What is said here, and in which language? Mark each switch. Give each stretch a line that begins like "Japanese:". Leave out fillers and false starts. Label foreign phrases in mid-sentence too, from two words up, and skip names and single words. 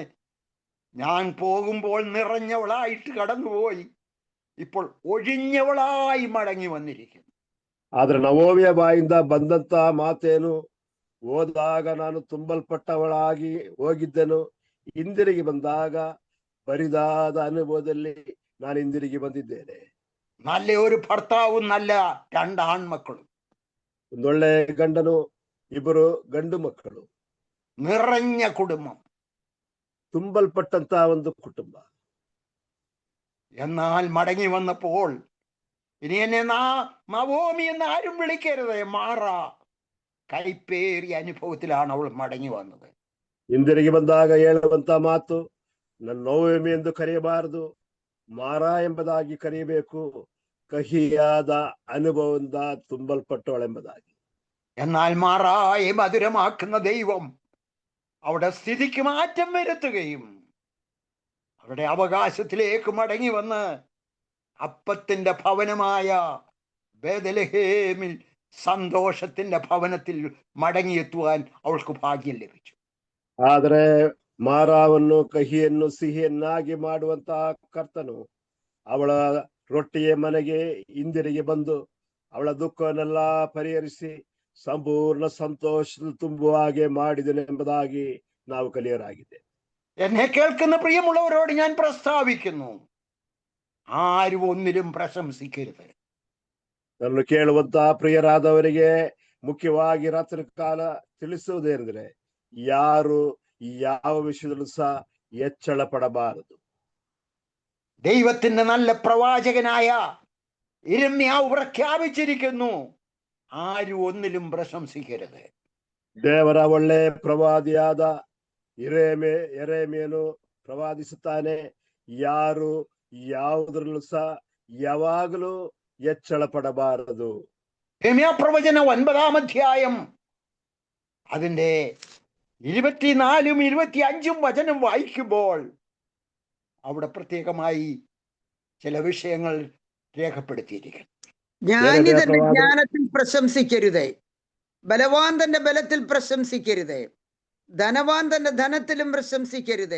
Malayalam: ഞാൻ പോകുമ്പോൾ നിറഞ്ഞവളായിട്ട് കടന്നുപോയി, ഇപ്പോൾ ഒഴിഞ്ഞവളായി മടങ്ങി വന്നിരിക്കുന്നു.
Kannada: ಆದ್ರೆ ನವೋಮಿಯ ಬಾಯಿಂದ ಬಂದಂತ ಮಾತೇನು, ಹೋದಾಗ ನಾನು ತುಂಬಲ್ಪಟ್ಟವಳಾಗಿ ಹೋಗಿದ್ದೆನು, ಹಿಂದಿರುಗಿ ಬಂದಾಗ ಬರಿದಾದ ಅನುಭವದಲ್ಲಿ ನಾನು ಹಿಂದಿರುಗಿ ಬಂದಿದ್ದೇನೆ.
Malayalam: നല്ല ഒരു ഭർത്താവും നല്ല രണ്ട് ആൺമക്കളും,
Kannada: ಒಂದೊಳ್ಳೆ ಗಂಡನು, ಇಬ್ಬರು ಗಂಡು ಮಕ್ಕಳು,
Malayalam: നിറഞ്ഞ കുടുംബം,
Kannada: ತುಂಬಲ್ಪಟ್ಟಂತ ಒಂದು ಕುಟುಂಬ.
Malayalam: എന്നാൽ മടങ്ങി വന്നപ്പോൾ ഇനി എന്നെ നവോമി എന്ന് ആരും വിളിക്കരുത്, മാറ, കൈപ്പേറിയ അനുഭവത്തിലാണ് അവൾ മടങ്ങി വന്നത്.
Kannada: ಹಿಂದಿರುಗಿ ಬಂದಾಗ ಹೇಳುವಂತ ಮಾತು, ನನ್ನ ನವೋಮಿ ಎಂದು ಕರೆಯಬಾರದು, ಮಾರ ಎಂಬುದಾಗಿ ಕರೆಯಬೇಕು, ಕಹಿಯಾದ ಅನುಭವದಿಂದ ತುಂಬಲ್ಪಟ್ಟವಳೆಂಬುದಾಗಿ.
Malayalam: എന്നാൽ മാറായെ മധുരമാക്കുന്ന ദൈവം അവിടെ സ്ഥിതിക്ക് മാറ്റം വരുത്തുകയും അവിടെ അവകാശത്തിലേക്ക് മടങ്ങി വന്ന് അപ്പത്തിന്റെ ഭവനമായ ബേഥലഹേമിൽ സന്തോഷത്തിന്റെ ഭവനത്തിൽ മടങ്ങിയെത്തുവാൻ അവൾക്ക് ഭാഗ്യം ലഭിച്ചു.
Kannada: ಆದರೆ ಮಾರಾವನ್ನು ಕಹಿಯನ್ನು ಸಿಹಿಯನ್ನಾಗಿ ಮಾಡುವಂತಹ ಕರ್ತನು ಅವಳ ರೊಟ್ಟಿಯ ಮನೆಗೆ ಹಿಂದಿರುಗಿ ಬಂದು ಅವಳ ದುಃಖವನ್ನೆಲ್ಲ ಪರಿಹರಿಸಿ ಸಂಪೂರ್ಣ ಸಂತೋಷ ತುಂಬುವ ಹಾಗೆ ಮಾಡಿದನೆಂಬುದಾಗಿ ನಾವು ಕಲಿಯರಾಗಿದೆ.
Malayalam: എന്നെ കേൾക്കുന്ന പ്രിയമുള്ളവരോട് ഞാൻ പ്രസ്താവിക്കുന്നു, ആരും ഒന്നിലും പ്രശംസിക്കരുത്.
Kannada: ನನ್ನನ್ನು ಕೇಳುವಂತಹ ಪ್ರಿಯರಾದವರಿಗೆ ಮುಖ್ಯವಾಗಿ ರಾತ್ರಿ ಕಾಲ ತಿಳಿಸುವುದೇನೆಂದ್ರೆ, ಯಾರು ಯಾವ ವಿಷಯದಲ್ಲೂ ಸಹ ಹೆಚ್ಚಳ ಪಡಬಾರದು.
Malayalam: ദൈവത്തിന്റെ നല്ല പ്രവാചകനായ യിരെമ്യാവ് പ്രഖ്യാപിച്ചിരിക്കുന്നു, ആരും ഒന്നിലും പ്രശംസിക്കരുത്.
Kannada: ದೇವರ ಒಳ್ಳೆ ಪ್ರವಾದಿಯಾದ ಯೆರೆಮೀಯನು ಪ್ರವಾದಿಸುತ್ತಾನೆ, ಯಾರು ಯಾವುದರಲ್ಲೂ ಸಹ ಯಾವಾಗಲೂ ಹೆಚ್ಚಳ ಪಡಬಾರದು.
Malayalam: യെരമ്യാ പ്രവചനം 9-ാം അധ്യായം അതിന്റെ 24-ഉം 25-ഉം വചനം വായിക്കുമ്പോൾ അവിടെ പ്രത്യേകമായി ചില വിഷയങ്ങൾ രേഖപ്പെടുത്തിയിരിക്കുന്നു. ജ്ഞാനി തന്റെ ജ്ഞാനത്തിൽ പ്രശംസിക്കരുതേ, ബലവാൻ തന്റെ ബലത്തിൽ പ്രശംസിക്കരുതേ, ധനവാൻ തന്റെ ധനത്തിലും പ്രശംസിക്കരുതേ.